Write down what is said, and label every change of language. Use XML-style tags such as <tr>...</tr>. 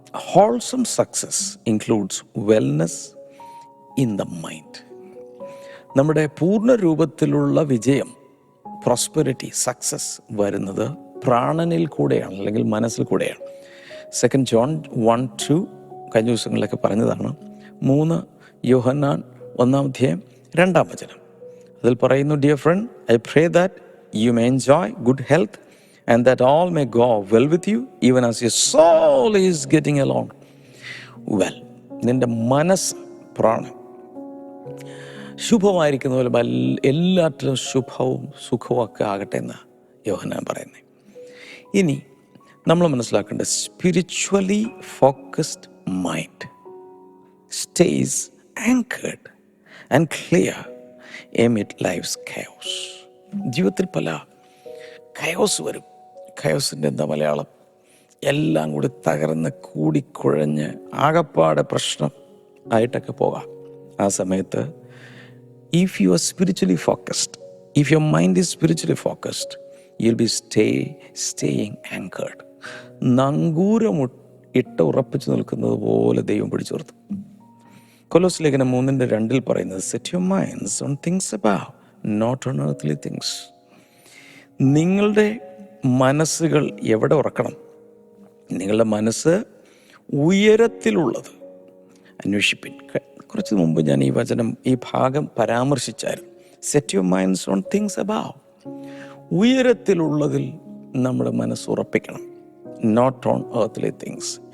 <en>Wholesome success includes wellness in the mind.</en> <ml>നമ്മുടെ പൂർണ്ണ രൂപത്തിലുള്ള വിജയം, പ്രോസ്പെരിറ്റി, സക്സസ് വരുന്നത് പ്രാണനിൽ കൂടെയാണ്, അല്ലെങ്കിൽ മനസ്സിൽ കൂടെയാണ്. 2 John 1:2 കഴിഞ്ഞ ദിവസങ്ങളിലൊക്കെ പറഞ്ഞതാണ്.</ml> <en>3 Yohannan 1:2</en> <ml>അതിൽ പറയുന്നു,</ml> <en>Dear friend, I pray that you may enjoy good health and that all may go well with you, even as your soul is getting along well.</en> <ml>നിൻ്റെ മനസ്സ്, പ്രാണൻ ശുഭമായിരിക്കുന്ന പോലെ എല്ലാറ്റിലും ശുഭവും സുഖവും ഒക്കെ ആകട്ടെ എന്ന് യോഹന്നാൻ പറയുന്നത്. ഇനി നമ്മൾ മനസ്സിലാക്കേണ്ടത്,</ml> <en>Spiritually focused mind stays anchored and clear amid life's chaos.</en> <ml>ജീവിതത്തിൽ പല കയോസ് വരും. കയോസിൻ്റെ എന്താ മലയാളം? എല്ലാം കൂടി തകർന്ന് കൂടിക്കുഴഞ്ഞ് ആകപ്പാടെ പ്രശ്നം ആയിട്ടൊക്കെ പോകാം. ആ സമയത്ത്</ml> <en>if you are spiritually focused, if your mind is spiritually focused, you'll be staying anchored.</en> <ml>നങ്കൂരം ഇട്ട് ഉറപ്പിച്ചു നിൽക്കുന്നത് പോലെ ദൈവം പിടിച്ചു നിർത്തും.</ml> <en>കൊലോസ്</en> <ml>ലേഖനം 3:2 പറയുന്നത്,</ml> <en>set your minds on things above, not on earthly things.</en> <ml>നിങ്ങളുടെ മനസ്സുകൾ എവിടെ ഉറക്കണം? നിങ്ങളുടെ മനസ്സ് ഉയരത്തിലുള്ളത് അന്വേഷിപ്പിൻ. കുറച്ച് മുമ്പ് ഞാൻ ഈ ഭാഗം പരാമർശിച്ചായിരുന്നു.</ml> <en>Set your minds on things above.</en> <ml>ഉയരത്തിലുള്ളതിൽ നമ്മുടെ മനസ്സ് ഉറപ്പിക്കണം,</ml> <en>Not on earthly things.</en>